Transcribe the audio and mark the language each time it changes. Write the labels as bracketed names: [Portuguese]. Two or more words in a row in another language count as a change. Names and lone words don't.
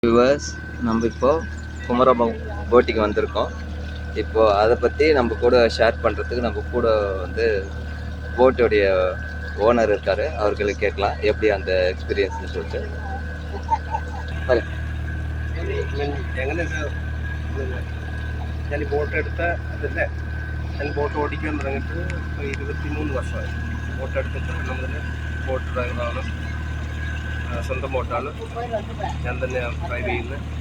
[Tamil] வியூவர்ஸ், நம்ம இப்போ குமரகம் போட்டிக்கு வந்திருக்கோம். இப்போ அதை பற்றி நம்ம கூட ஷேர் பண்ணுறதுக்கு நம்ம கூட வந்து போட்டோடைய ஓனர் இருக்கார். அவர்களுக்கு கேட்கலாம் எப்படி அந்த എക്സ്പീരിയൻസ് சொல்லிட்டு. [Malayalam] എങ്ങനെ ഞാൻ ബോട്ട് എടുത്ത അതിൻ്റെ ഞാൻ ബോട്ട് ഓടിക്കാൻ തുടങ്ങിയിട്ട് ഇപ്പോൾ 23 വർഷമായി. ബോട്ട് എടുത്തിട്ട് നമ്മൾ ബോട്ട് ഡ്രൈവറാണ്. സ്വന്തം ബോട്ടാണ്, ഞാൻ തന്നെ ഡ്രൈവ് ചെയ്യുന്നത്.